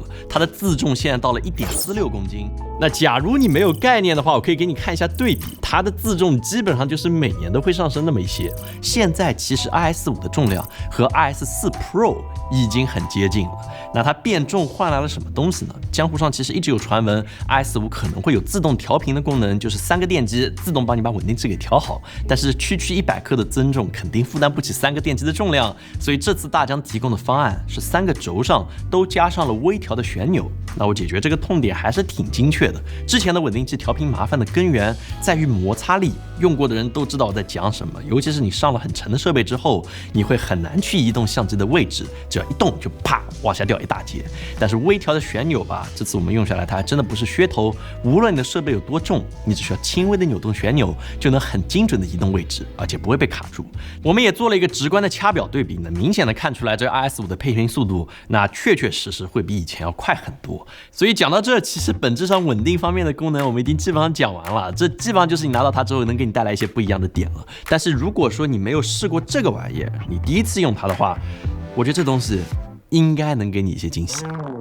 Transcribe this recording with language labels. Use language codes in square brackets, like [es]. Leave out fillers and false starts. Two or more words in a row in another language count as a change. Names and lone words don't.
[zh] 它的自重現在到了1.46公斤。那假如你沒有概念的話，我可以給你看一下對比，它的自重基本上就是每年都會上升那麼一些。現在其實 RS5 的重量和 RS4 Pro 已經很接近了。那它變重換來了什麼東西呢？江湖上其實一直有傳聞 RS5 可能會有自動調頻的功能，就是3個電機自動幫你把穩定器給調好。但是區區100克的增重肯定負擔不起3個電機的重量，所以這次大疆提供的方案是3個軸上都加上了微調的旋鈕。那我解決這個痛點還是挺精確的。之前的穩定器調頻麻煩的根源在於摩擦力，用過的人都知道我在講什麼。尤其是你上了很沉的設備之後，你會很難去移動相機的位置，只要一動就啪往下掉一大截。但是微調的旋鈕吧，這次我們用下來它還真的不是噱頭。無論你的設備有多重，你只需要輕微的扭動旋鈕，就能很精準的移動位置，而且不會被卡住。我們也做了一個直觀的掐表對比，能明顯的看出來這 RS5 的配頻速度，那確實會比以前要快很多。所以講到這，其實本質上穩定方面的功能我們已經基本上講完了，這基本上就是你拿到它之後能給你帶來一些不一樣的點了。但是如果說你沒有試過這個玩意兒，你第一次用它的話，我覺得這東西應該能給你一些驚喜。